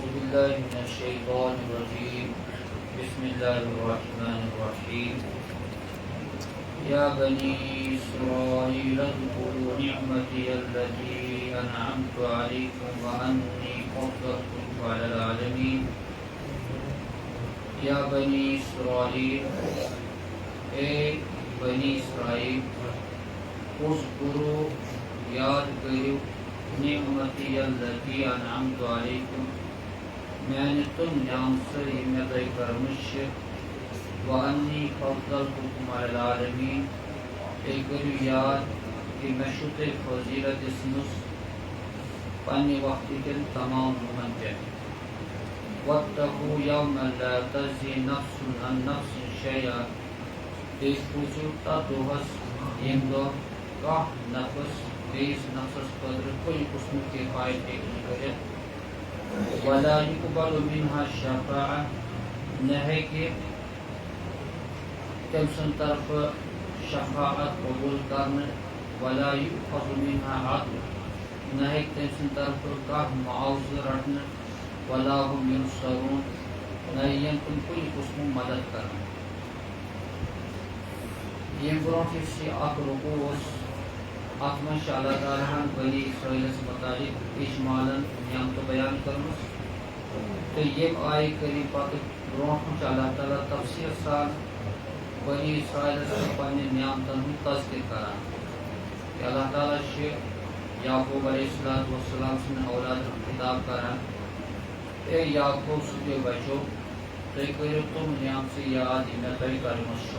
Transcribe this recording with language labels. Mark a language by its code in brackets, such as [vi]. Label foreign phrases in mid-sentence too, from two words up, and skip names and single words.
[ar] بالله من الشيطان الرجيم بسم الله الرحمن الرحيم يا بني إسرائيل اذكروا نعمتي التي أنعمت عليكم وأني فضلتكم على العالمين یا بنی اسرائیل، [ks] اے بنی اسرائیل، اذکروا [ur] یاد کرو [ar] نعمتی التی انعمت علیکم [ks] میانہ تم نعمت یہ مے تۄہہِ کٔرمٕژ چھِ [ar] وانی فضلتکم علی العالمین، [ks] بیٚیہِ کٔرِو یاد کہ مےٚ چھُو تۄہہِ فضیلت دِژمٕژ پننہِ وقتٕکٮ۪ن تمام لُکن پٮ۪ٹھ۔ [ar] واتقوا یوما لا تجزی نفس عن نفس شیئا، [ks] بیٚیہِ پوٗژِو تتھ دۄہس ییٚمہِ دۄہ کانٛہہ نفس بیٚیِس نفسس خٲطرٕ کُنہِ قٕسمُک تہِ فٲیدٕ ہیٚکہِ نہٕ کٔرِتھ۔ [ar] ولا یقبل منها شفاعہ، [ks] نہ ہیٚکہِ تٔمۍ سٕنٛدِ طرفہٕ شفاعت قبوٗل کرنہٕ، [ar] ولا یؤخذ منها عدل، [ks] نہ ہیٚکہِ تٔمۍ سٕنٛدِ طرفہٕ کانٛہہ معاوضہٕ رٹنہٕ، [ar] ولا هم ينصرون، [ks] نہ یِن تِم کُنہِ قٕسمُک مدد کرنہٕ۔ ییٚمہِ برونٛٹھ یُس یہِ اکھ رُکوع اوس، اتھ منٛز چھِ اللہ تعالیٰ ہن بنی اسرائیلس متعلق اجمالن نعمتہٕ بیان کٔرمٕژ، تہٕ ییٚمہِ آیہِ کٔرِو پتہٕ برونٛٹھ کُن چھُ اللہ تعالیٰ تفصیٖل سان بنی اسرائیلس پننہِ نعمتن ہُنٛد تذکِر کران کہ اللہ تعالیٰ چھِ یعقوب [ar] علیہ السلام [ks] سٕنٛدٮ۪ن اولادن خطاب کران، اے یعقوب سٕنٛدیو بچو، تُہۍ کٔرِو تِم نعمتہٕ یاد یِم مےٚ تۄہہِ کٔرمٕژ چھو۔